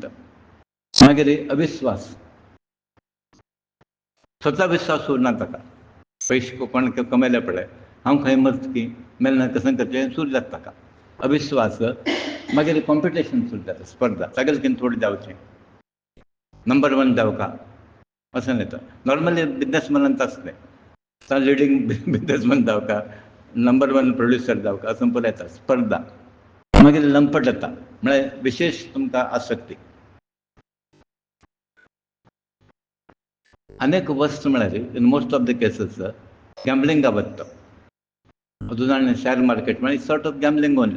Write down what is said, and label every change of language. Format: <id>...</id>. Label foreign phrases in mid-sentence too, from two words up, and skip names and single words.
<kok>मागीर अविश्वास, स्वता विश्वास उरना ताका, पयशे कोण कमयले पडले हांव खंय मरत की मेलना कसं करचें सूर जाता ताका. अविश्वास मागीर कॉम्पिटिशन सुरू जाता, स्पर्धा सगळ्याकीन थोडें जावचें,</kok> <mr>नंबर 1 जावं का असं येतं.</mr> <kok>नॉर्मली बिझनेसमॅनांत आसलें तर</kok> <en>leading businessman</en> <mr>जावं का,</mr> <kok>नंबर 1 प्रोड्युसर</kok> <mr>जावं का असं</mr> <kok>पळय येता स्पर्धा. मागीर लंपट येता म्हळ्यार विशेष तुमकां आसक्ती. अनेक वस्त म्हळ्यार</kok> <en>in most of the cases</en> <kok>गॅम्बलिंगा बद्दल. उदाहरण</kok> <en>share market</en> <kok>म्हळ्यार</kok> <en>sort of gambling only.</en>